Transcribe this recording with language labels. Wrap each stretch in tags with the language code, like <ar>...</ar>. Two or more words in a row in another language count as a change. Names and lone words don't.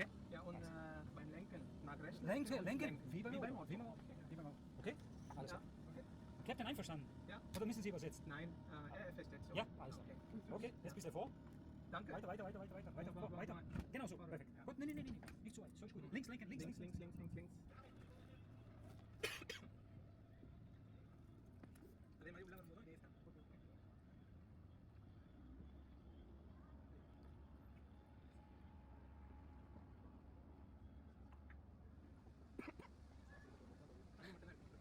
<de>Ja, und beim Lenken nach rechts. Lenken, wie beim Auto. Auto. Wie beim Auto. Okay? Alles Ja. klar. Okay. Captain einverstanden? Ja. Oder müssen Sie übersetzen? Nein, er versteht so. Ja, alles klar. Okay, jetzt bist du vor. Danke. Weiter. Weiter. Genau so, perfekt. Ja. Gut, nee, nicht zu weit, so ist gut. Links lenken, links. Links.</de> <ta>அதே மாதிரி உள்ள வரும்போது இதே தான் போட்டு விட்டுருங்க. அது மட்டும் தான் இருக்கு.</ta>